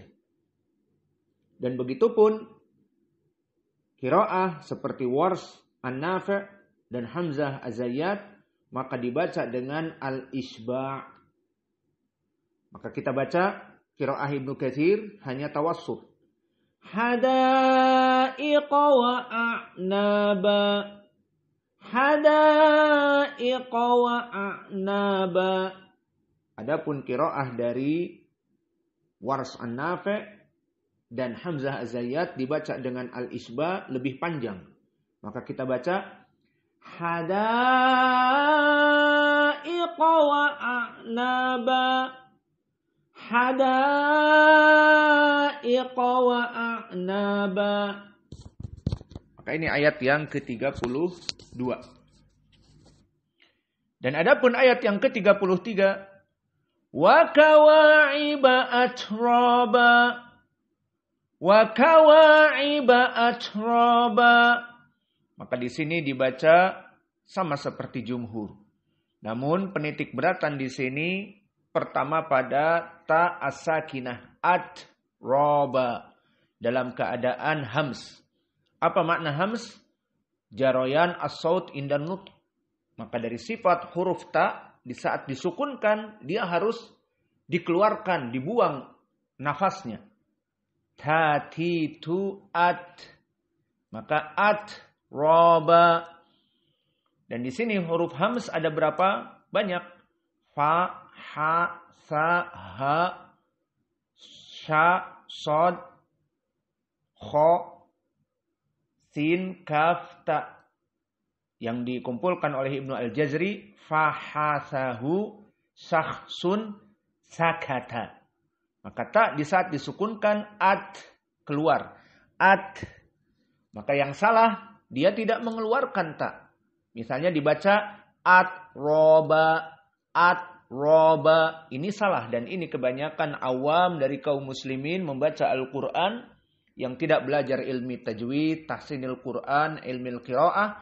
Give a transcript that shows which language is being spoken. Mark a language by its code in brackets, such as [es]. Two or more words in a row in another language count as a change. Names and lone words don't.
[id] Dan begitupun qiraah seperti Wars, An-Nafi' dan Hamzah Az-Zayyat, maka dibaca dengan al-isba'. Maka kita baca qiraah Ibnu Katsir hanya tawassut. [ar] حدائق وأعنابا. حدائق وأعنابا. [id] Adapun qiraah dari Wars An-Nafi' dan hamzah az-zayyat dibaca dengan al-isba lebih panjang. Maka kita baca [ar] حدائق وأعنابا. حدائق وأعنابا. [id] Maka ini ayat yang ke-32. Dan adapun ayat yang ke-33, [ar] وكواعب أترابا. وكواعب أترابا. [id] Maka di sini dibaca sama seperti jumhur. Namun penitik beratan di sini pertama pada [ar] التاء الساكنة [id] atraba dalam keadaan hams. Apa makna hams? [ar] جريان الصوت عند النطق. [id] Maka dari sifat huruf ta di saat disukunkan dia harus dikeluarkan, dibuang nafasnya. Tatitu at. Maka at roba. Dan di sini huruf hams ada berapa? Banyak. [ar] ف، ح، ث، ه، ش، ص، خ، س، ك، ت. [id] Yang dikumpulkan oleh Ibnu Al-Jazri, [ar] فحثه شخص سكت. [id] Maka ta di saat disukunkan at keluar. At. Maka yang salah dia tidak mengeluarkan ta. Misalnya dibaca at roba. Ini salah dan ini kebanyakan awam dari kaum muslimin membaca Al-Quran yang tidak belajar [ar] علم التجويد, تحسين القرآن, علم القراءة.